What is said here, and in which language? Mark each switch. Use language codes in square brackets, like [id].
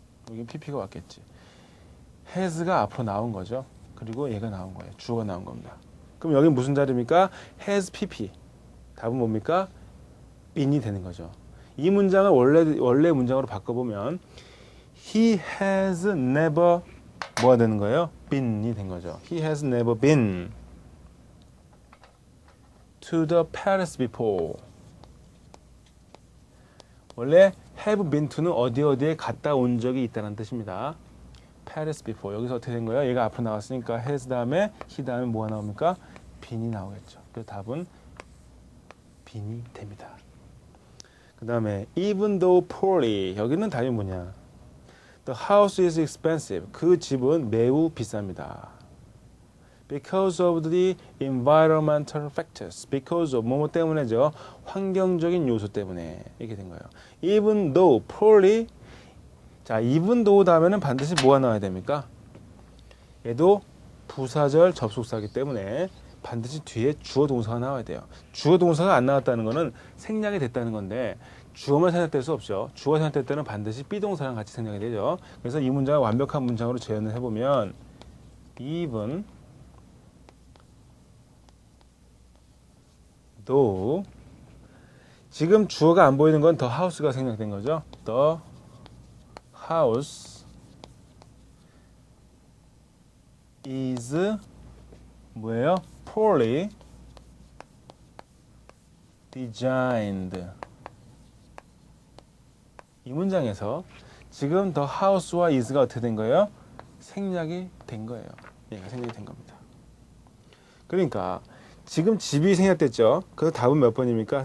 [ko] 여기 pp가 왔겠지. has가 앞으로 나온 거죠. 그리고 얘가 나온 거예요. 주어가 나온 겁니다. 그럼 여기 무슨 자리입니까? has pp. 답은 뭡니까? been이 되는 거죠. 이 문장을 원래 문장으로 바꿔보면 [en] he has never [ko] 뭐가 되는 거예요? been이 된 거죠. [en] He has never been to the palace before. [ko] 원래 have been to는 어디에 갔다 온 적이 있다는 뜻입니다. [en] palace before. [ko] 여기서 어떻게 된 거예요? 얘가 앞으로 나왔으니까 has 다음에 he 다음에 뭐가 나옵니까? been이 나오겠죠. 그래서 답은 been이 됩니다. [en] 그 다음에 even though poorly. [ko] 여기는 답이 뭐냐? [en] The house is expensive. [ko] 그 집은 매우 비쌉니다. [en] Because of the environmental factors. [ko] Because of 뭐뭐 때문에죠. 환경적인 요소 때문에 이렇게 된 거예요. [en] Even though poorly. [ko] 자, even though 다음에는 반드시 뭐가 나와야 됩니까? 얘도 부사절 접속사이기 때문에 반드시 뒤에 주어 동사가 나와야 돼요. 주어 동사가 안 나왔다는 거는 생략이 됐다는 건데 주어만 생략될 수 없죠. 주어 생략될 때는 반드시 비동사랑 같이 생략이 되죠. 그래서 이 문장을 완벽한 문장으로 재현을 해보면 even though 지금 주어가 안 보이는 건 the house가 생략된 거죠. [en] The house is [ko] 뭐예요? [en] poorly designed. [ko] 이 문장에서 지금 the house와 is가 어떻게 된 거예요? 생략이 된 거예요. 얘가 생략이 된 겁니다. 그러니까 지금 집이 생략됐죠. 그래서 답은 몇 번입니까?